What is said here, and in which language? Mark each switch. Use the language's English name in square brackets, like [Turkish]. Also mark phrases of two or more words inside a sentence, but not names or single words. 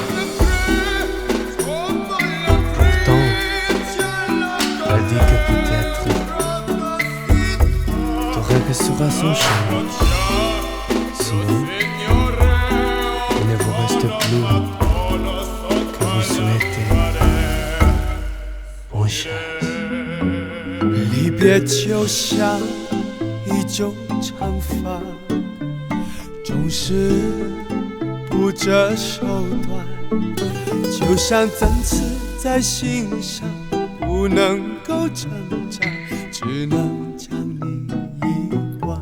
[French] Pourtant, elle dit que peut-être ton rêve sera son chemin. Sinon, il ne vous reste plus que vous souhaitez bonne chance。 [Chinese] 离别就像一种长发，总是不择手段，就像针刺在心上，不能够挣扎，只能将你遗忘。